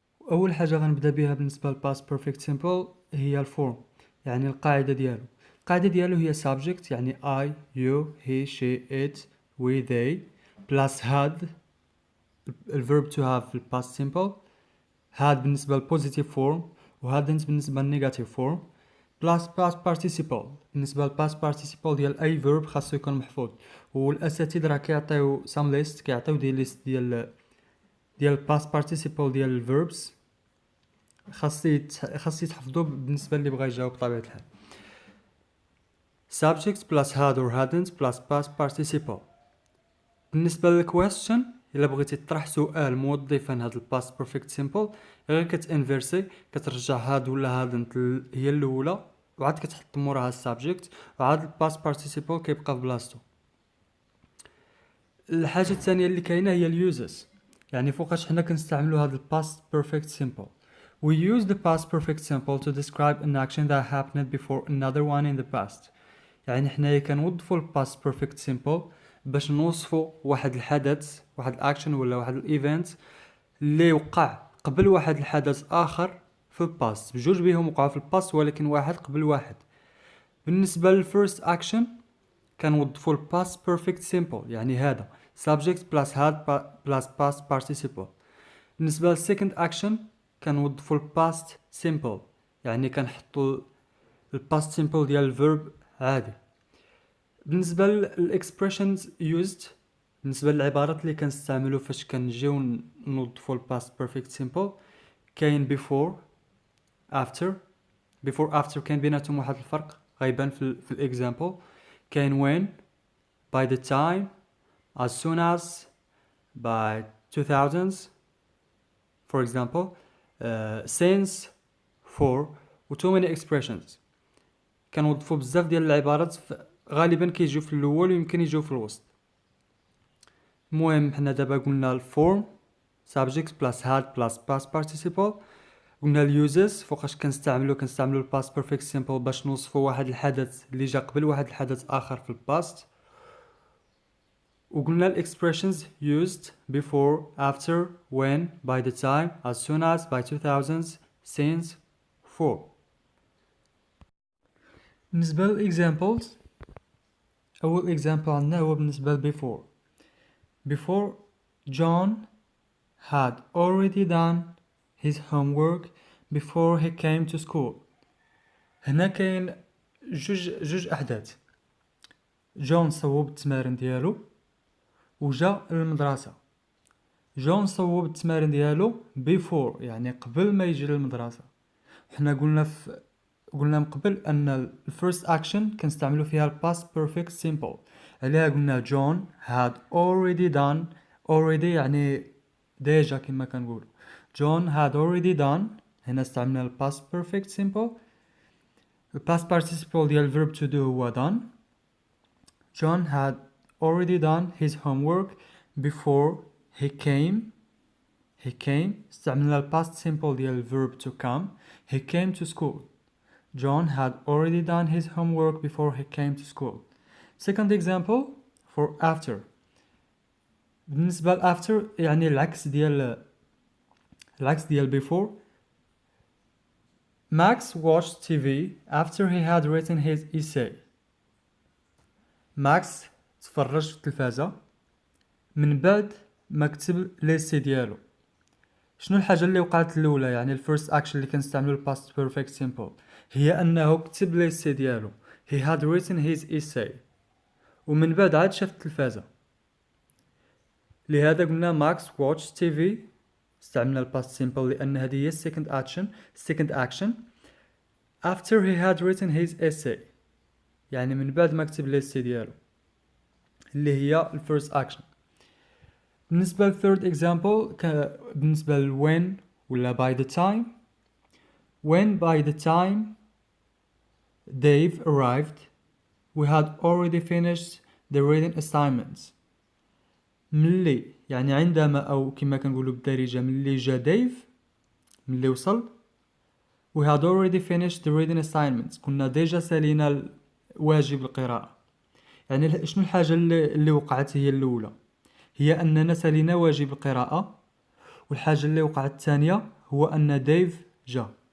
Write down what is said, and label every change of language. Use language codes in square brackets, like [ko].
[ar] اول حاجه غنبدا بها بالنسبه للباست بيرفكت سيمبل هي الفورم، يعني القاعده ديالو هي subject، يعني [en] I you he she it we they plus had [ar] الverb to have في الباست سيمبل، had بالنسبه للبوزيتيف فورم وhadn't بالنسبه للنيجاتيف فورم، بلاس باست بارتيسيبل بالنسبه للباست بارتيسيبل ديال اي فيرب خاصو يكون محفوظ. والاساتذه راه كيعطيو سام ليست، كيعطيو دي ليست ديال الباست بارتيسيبل ديال الفيربس خاص يتحفظوا بالنسبه اللي بغى يجاوب بطبيعه الحال. [en] subject plus had or hadn't plus past participle. [ar] بالنسبه للكويستشن، الا بغيتي تطرح سؤال موظفا هاد الباست بيرفكت سيمبل، غير كتانفيرسي، كترجع هاد ولا هادنت هي الاولى، وعاد كتحط موراها السابجيكت، وعاد الباست بارتيسيبل كيبقى في بلاصتو. الحاجه الثانيه اللي كاينه هي اليوزز، يعني فوقاش حنا كنستعملوا هاد الباست بيرفكت سيمبل. [en] we use the past perfect simple to describe an action that happened before another one in the past. [ar] يعني حنايا كنوظفوا الباست بيرفكت سيمبل باش نوصفوا واحد الحدث، واحد الاكشن ولا واحد الايفنت اللي وقع قبل واحد الحدث اخر في الباست، بجوج بيهم وقعوا في الباست ولكن واحد قبل واحد. بالنسبه للفيرست اكشن كنوظفوا الباست بيرفكت سيمبل، يعني هذا [en] subject plus had plus past participle. [ar] بالنسبه للسكند اكشن كنوظفوا الباست سيمبل، يعني كنحطوا الباست سيمبل ديال الفيرب عادي. بالنسبه للاكسبريشنز يوزد، بالنسبه للعبارات اللي كنستعملوا فاش كنجيو نوظفوا الباست بيرفكت سيمبل، كاين [en] before after [ar] كاين بيناتهم واحد الفرق غيبان في الاكزامبل. [en] كاين when by the time as soon as by 2000s for example, since for و too many expressions. [ar] كنوظفوا بزاف ديال العبارات غالبا كيجيو في الاول ويمكن يجيو في الوسط. المهم حنا دابا قلنا الفورم [en] subject plus had plus past participle، [ar] قلنا اليوزز فوقاش كنستعملوا الباست بيرفكت سيمبل باش نوصفوا واحد الحدث اللي جا قبل واحد الحدث اخر في الباست، وقلنا الاكسبريشنز [en] used before after when by the time as soon as by 2000s since for. [ar] بالنسبه للاكزامبلز، اول اكزامبل عندنا هو بالنسبه ل [en] before John had already done his homework before he came to school. [ar] هنا كاين جوج احداث. جون صوب التمارين ديالو وجا للمدرسه. جون صوب التمارين ديالو before يعني قبل ما يجي للمدرسه. حنا قلنا من قبل ان الفيرست اكشن كنستعملوا فيها الباست بيرفكت سيمبل، عليها قلنا جون [en] had already done. [ar] already يعني ديجا كما كنقولوا. جون [en] had already done، [ar] هنا استعملنا الباست بيرفكت سيمبل. [en] الباست participle ديال الverb to do هو done. John had already done his homework before he came. [ar] استعملنا الباست simple ديال الverb to come. [en] He came to school. John had already done his homework before he came to school. Second example for after. [ar] بالنسبة ل after يعني العكس ديال before. [en] Max watched TV after he had written his essay. [ar] ماكس تفرج في التلفازة من بعد ما كتب ليسي ديالو. شنو الحاجة اللي وقعت الأولى، يعني الفيرست اكشن اللي كنستعملو الباست بيرفكت سيمبل، هي أنه كتب ليسي ديالو. [en] he had written his essay، [ar] ومن بعد عاد شاف التلفازة. لهذا قلنا ماكس [en] watched TV، [ar] استعملنا الباست سيمبل لأن هذه هي [en] second action after he had written his essay، [ar] يعني من بعد ما كتب ليسي ديالو. اللي هي الفيرست اكشن. بالنسبة للثيرد اكزامبل بالنسبة ل when ولا [en] by the time. When by the time Dave arrived we had already finished the reading assignments. [ar] ملي يعني عندما أو كما كنقولوا بالدارجة ملي جا ديف ملي وصل [en] we had already finished the reading assignments [ar] كنا ديجا سالينا واجب القراءة. يعني شنو الحاجة اللي وقعت هي الأولى هي أننا سالينا واجب القراءة، والحاجة اللي وقعت الثانية هو أن ديف جا.